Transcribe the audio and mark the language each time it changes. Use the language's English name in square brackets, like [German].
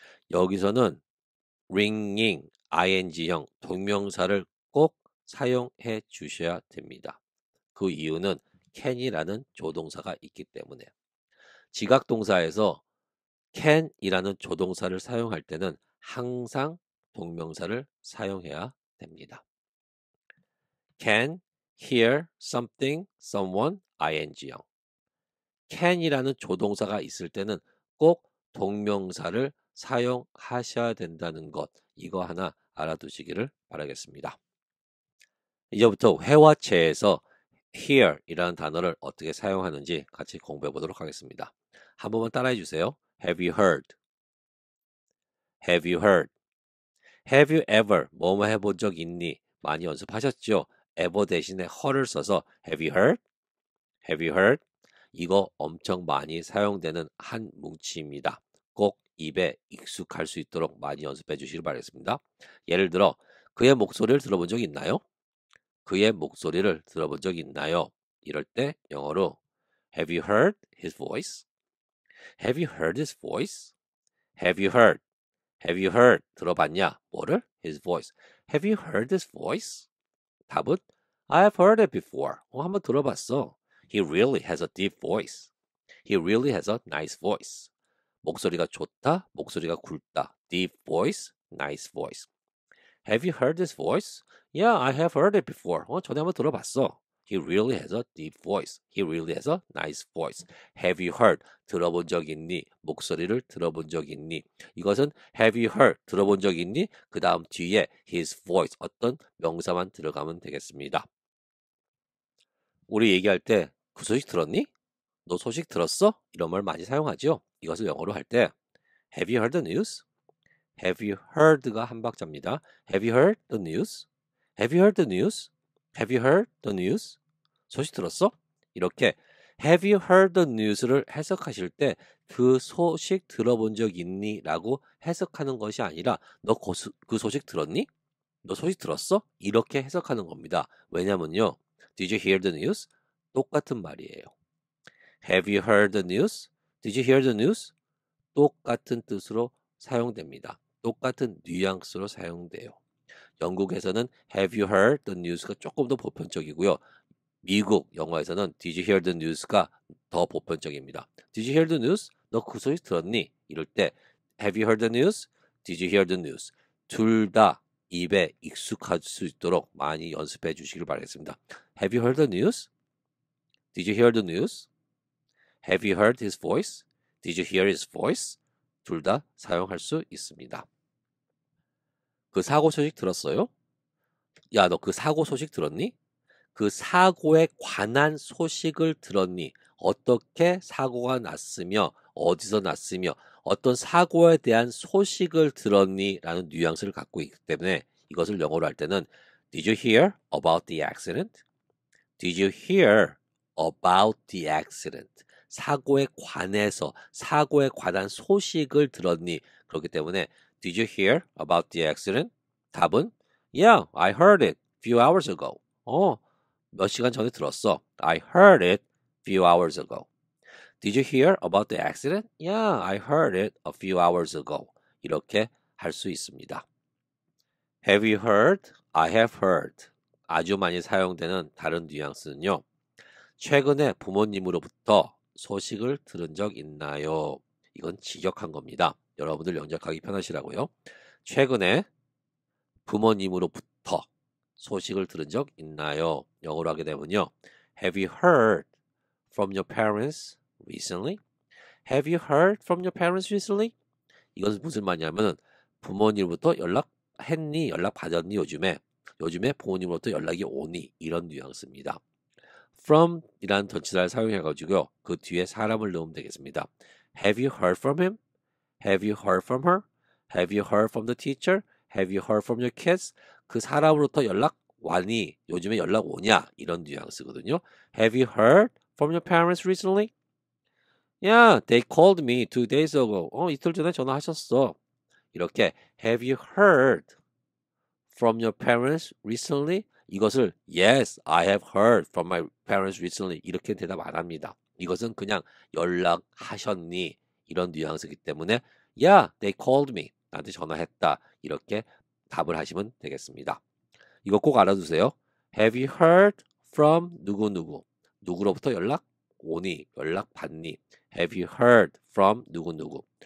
[Korean] 여기서는 ringing, ing형 동명사를 꼭 사용해 주셔야 됩니다. 그 이유는 can이라는 조동사가 있기 때문에. 지각동사에서 [English] can [Korean] 이라는 조동사를 사용할 때는 항상 동명사를 사용해야 됩니다. [English] Can hear something, someone, ing형. can [Korean] 이라는 조동사가 있을 때는 꼭 동명사를 사용하셔야 된다는 것, 이거 하나 알아두시기를 바라겠습니다. 이제부터 회화체에서 [English] hear [Korean] 이라는 단어를 어떻게 사용하는지 같이 공부해 보도록 하겠습니다. 한 번만 따라해 주세요. [English] Have you heard? Have you heard? Have you ever? [Korean] 뭐뭐 해본 적 있니? 많이 연습하셨죠? [English] ever [Korean] 대신에 [English] her를 [Korean] 써서 [English] Have you heard? Have you heard? [Korean] 이거 엄청 많이 사용되는 한 뭉치입니다. 꼭 입에 익숙할 수 있도록 많이 연습해 주시길 바라겠습니다. 예를 들어 그의 목소리를 들어본 적 있나요? 그의 목소리를 들어본 적 있나요? 이럴 때 영어로 [English] Have you heard his voice? Have you heard his voice? Have you heard? Have you heard? [Korean] 들어봤냐? 뭐를? [English] His voice. Have you heard his voice? [Korean] 답은 [English] I have heard it before. [Korean] 한번 들어봤어. [English] He really has a deep voice. He really has a nice voice. [Korean] 목소리가 좋다, 목소리가 굵다. [English] Deep voice, nice voice. Have you heard his voice? Yeah, I have heard it before. [Korean] 전에 한번 들어봤어. [English] He really has a deep voice. He really has a nice voice. Have you heard? [Korean] 들어본 적 있니? 목소리를 들어본 적 있니? 이것은 [English] have you heard? [Korean] 들어본 적 있니? 그 다음 뒤에 [English] his voice [Korean] 어떤 명사만 들어가면 되겠습니다. 우리 얘기할 때 그 소식 들었니? 너 소식 들었어? 이런 말 많이 사용하죠. 이것을 영어로 할 때 [English] Have you heard the news? Have you heard가 [Korean] 한 박자입니다. [English] Have you heard the news? Have you heard the news? Have you heard the news? [Korean] 소식 들었어? 이렇게 [English] Have you heard the news [Korean] 를 해석하실 때 그 소식 들어본 적 있니? 라고 해석하는 것이 아니라 너 그 소식 들었니? 너 소식 들었어? 이렇게 해석하는 겁니다. 왜냐면요. [English] Did you hear the news? [Korean] 똑같은 말이에요. [English] Have you heard the news? Did you hear the news? [Korean] 똑같은 뜻으로 사용됩니다. 똑같은 뉘앙스로 사용돼요. 영국에서는 [English] Have you heard the news가 [Korean] 조금 더 보편적이고요. 미국 영화에서는 [English] Did you hear the news가 [Korean] 더 보편적입니다. [English] Did you hear the news? [Korean] 너 그 소식 들었니? 이럴 때 [English] Have you heard the news? Did you hear the news? [Korean] 둘 다 입에 익숙할 수 있도록 많이 연습해 주시길 바라겠습니다. [English] Have you heard the news? Did you hear the news? Have you heard his voice? Did you hear his voice? [Korean] 둘 다 사용할 수 있습니다. 그 사고 소식 들었어요? 야, 너 그 사고 소식 들었니? 그 사고에 관한 소식을 들었니? 어떻게 사고가 났으며 어디서 났으며 어떤 사고에 대한 소식을 들었니? 라는 뉘앙스를 갖고 있기 때문에 이것을 영어로 할 때는 [English] Did you hear about the accident? Did you hear about the accident? [Korean] 사고에 관해서 사고에 관한 소식을 들었니? 그렇기 때문에 [English] Did you hear about the accident? [Korean] 답은 [English] Yeah, I heard it a few hours ago. [Korean] 몇 시간 전에 들었어. [English] I heard it a few hours ago. Did you hear about the accident? Yeah, I heard it a few hours ago. [Korean] 이렇게 할 수 있습니다. [English] Have you heard? I have heard. [Korean] 아주 많이 사용되는 다른 뉘앙스는요. 최근에 부모님으로부터 소식을 들은 적 있나요? 이건 직역한 겁니다. 여러분들 영작하기 편하시라고요. 최근에 부모님으로부터 소식을 들은 적 있나요? 영어로 하게 되면요. [English] Have you heard from your parents recently? Have you heard from your parents recently? [Korean] 이것은 무슨 말이냐면 부모님으로부터 연락했니? 연락받았니? 요즘에 부모님으로부터 연락이 오니? 이런 뉘앙스입니다. from 이라는 전치사를 사용해가지고요. 그 뒤에 사람을 넣으면 되겠습니다. [English] Have you heard from him? Have you heard from her? Have you heard from the teacher? Have you heard from your kids? [Korean] 그 사람으로부터 연락 왔니? 요즘에 연락 오냐? 이런 뉘앙스거든요. [English] Have you heard from your parents recently? Yeah, they called me 2 days ago. [Korean] 이틀 전에 전화하셨어. 이렇게 [English] Have you heard from your parents recently? [Korean] 이것을 [English] Yes, I have heard from my parents recently. [Korean] 이렇게 대답 안 합니다. 이것은 그냥 연락하셨니? 이런 뉘앙스이기 때문에 [English] Yeah, they called me. [Korean] 나한테 전화했다. 이렇게 답을 하시면 되겠습니다. 이거 꼭 알아두세요. [English] Have you heard from [Korean] 누구누구? 누구로부터 연락 오니? 연락 받니? [English] Have you heard from [Korean] 누구누구?